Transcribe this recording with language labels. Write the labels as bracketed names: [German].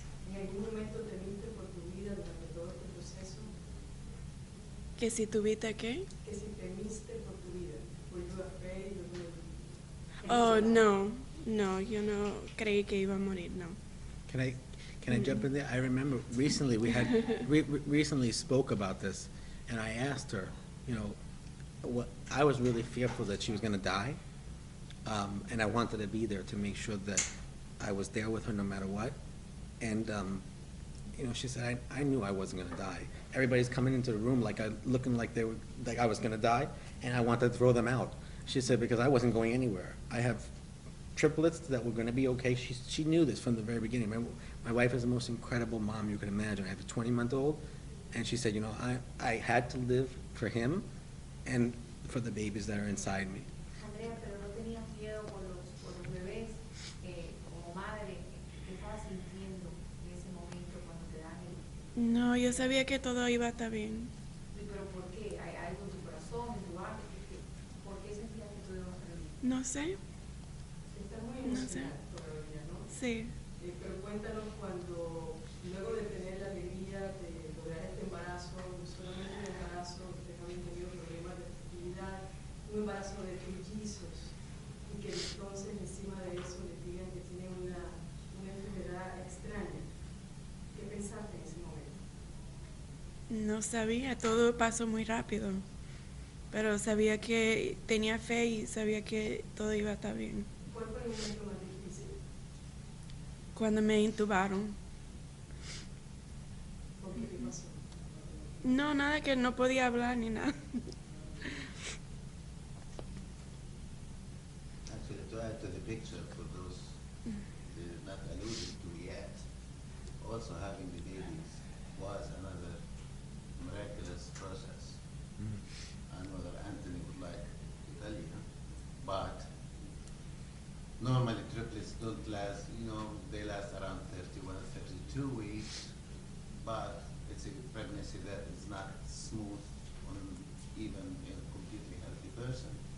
[Spanish] ¿En algún momento te viste por tu vida durante todo este proceso? ¿Que si tuviste qué? ¿Que si temiste por tu vida? [English] ¿Were you afraid? Oh, no. [Spanish] No, yo no creí que iba a morir, no. [English] Can I jump in there? I remember recently recently spoke about this, and I asked her, you know, I was really fearful that she was going to die, and I wanted to be there to make sure that I was there with her no matter what. And you know, she said, I knew I wasn't going to die. Everybody's coming into the room looking like I was going to die, and I wanted to throw them out. She said, because I wasn't going anywhere. I have triplets that were going to be okay. She knew this from the very beginning. My wife is the most incredible mom you can imagine. I have a 20-month-old, and she said, you know, I had to live for him and for the babies that are inside me. [Spanish] Andrea, pero no tenías miedo por los bebés, como madre, ¿qué estabas sintiendo en ese momento cuando te dan el... No, yo sabía que todo iba a estar bien. ¿Pero por qué? ¿Hay algo en tu corazón, en tu alma? ¿Por qué sentías que todo iba a estar bien? No sé. Está muy No sé. emocionada todavía, ¿no? Sí. Pero cuéntanos cuando, luego de tener la alegría de lograr este embarazo, no solamente un embarazo, ustedes habían tenido problemas de fertilidad, un embarazo de trillizos, y que entonces encima de eso les digan que tienen una enfermedad extraña. ¿Qué pensaste en ese momento? No sabía, todo pasó muy rápido. Pero sabía que tenía fe y sabía que todo iba a estar bien. ¿Cuál fue el momento más difícil? Cuando me intubaron. ¿Por qué te pasó? No, nada, que no podía hablar ni nada. [English] Actually, to add to the picture for those not alluded to yet, also having the babies was another miraculous process. I know that Anthony would like to tell you, but normally triplets don't last, you know, they last around 31, 32 weeks, but it's a pregnancy that is not smooth on even a completely healthy person.